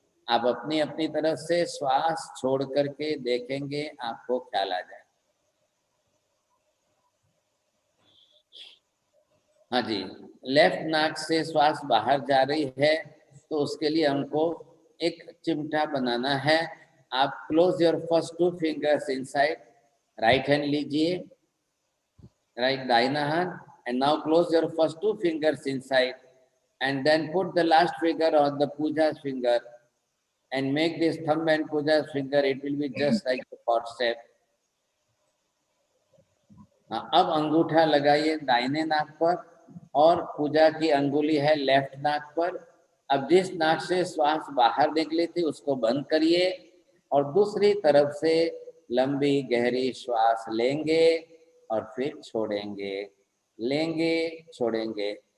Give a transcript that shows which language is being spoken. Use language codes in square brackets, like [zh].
[hi] आप अपनी अपनी तरफ से श्वास छोड़ करके देखेंगे, आपको ख्याल आ जाए। हाँ जी, लेफ्ट नाक से श्वास बाहर जा रही है तो उसके लिए हमको एक चिमटा बनाना है। आप [en] Close your first 2 fingers inside. [hi] Right hand लीजिए, राइट दाहिना हाथ, [en] And now close your first 2 fingers inside and then put the last finger on the puja's finger and make this thumb and puja's finger, it will be just like the fourth step. [hi] अब अंगूठा लगाइए दाहिने नाक पर और पूजा की अंगुली है लेफ्ट नाक पर। अब जिस नाक से श्वास बाहर निकली थी उसको बंद करिए और दूसरी तरफ से लंबी गहरी श्वास लेंगे और फिर छोड़ेंगे, लेंगे छोड़ेंगे।